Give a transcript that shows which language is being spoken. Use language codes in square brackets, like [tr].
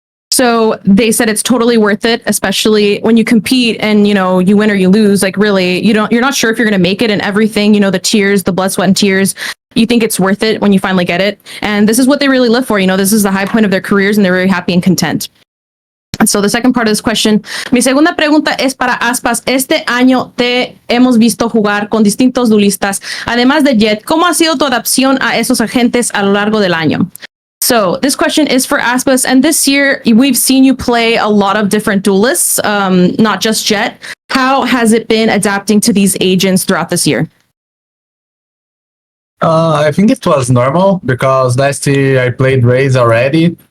[en] So they said it's totally worth it, especially when you compete and, you win or you lose. Like, really, you're not sure if you're going to make it, and everything, the tears, the blood, sweat, and tears, you think it's worth it when you finally get it. And this is what they really live for. This is the high point of their careers, and they're very happy and content. So the second part of this question, [es] mi segunda pregunta es para Aspas. Este año te hemos visto jugar con distintos duelistas. Además de Jet, ¿cómo ha sido tu adaptación a esos agentes a lo largo del año? [en] So this question is for Aspas, and this year we've seen you play a lot of different duelists, not just Jet. How has it been adapting to these agents throughout this year? I think it was normal because last year I played Raze already.